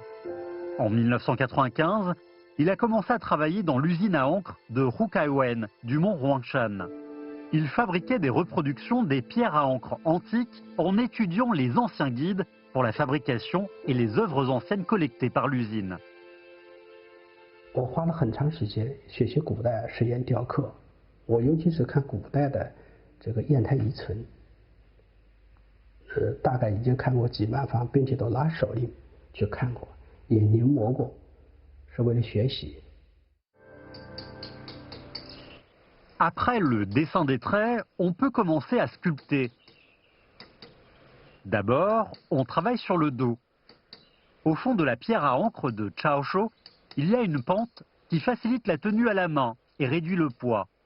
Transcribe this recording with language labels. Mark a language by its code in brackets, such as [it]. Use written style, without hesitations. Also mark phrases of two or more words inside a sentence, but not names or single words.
[fr] En 1995, il a commencé à travailler dans l'usine à encre de Rukaiwen du mont Huangshan. Il fabriquait des reproductions des pierres à encre antiques en étudiant les anciens guides pour la fabrication et les œuvres anciennes collectées par l'usine. [zh] 我花了很长时间学习古代实验雕刻，我尤其是看古代的这个砚台遗存，大概已经看过几万方，并且都拿手里去看过，也临摹过，是为了学习。 [fr] Après le dessin des traits, on peut commencer à sculpter. D'abord, on travaille sur le dos. Au fond de la pierre à encre de Chaosho, il y a une pente qui facilite la tenue à la main et réduit le poids.